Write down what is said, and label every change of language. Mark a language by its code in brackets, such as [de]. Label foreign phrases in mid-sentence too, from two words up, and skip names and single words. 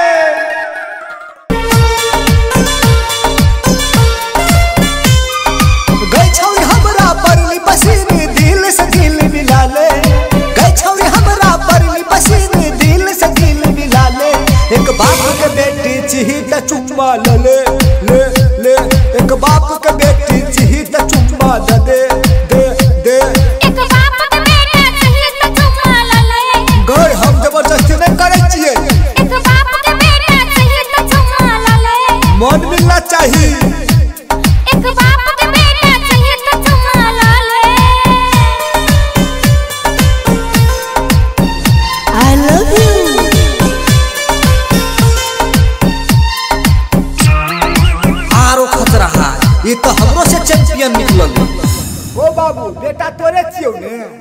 [anp] गई छौरी हमरा परली पसीने दिल से दिल मिला ले। गई छौरी हमरा परली पसीने दिल से दिल मिला ले। एक बाप के बेटी चिही त चुम्मा ले ले ले। एक बाप के बेटी चिही त चुम्मा दे दे दे। एक बाप के बेटा चाहिए त चुम्मा ले। गई हम जबरदस्ती नहीं करे छिए। एक बाप के बेटा चाहिए त चुम्मा ले। मन मिलना चाहिए। एक बाप के बेटा चाहिए त चुम्मा ले। [en] I love you. [anp] आरो खतरा है ये तो हमरो से चैंपियन निकलल। ओ बाबू बेटा तोरे छियो ने।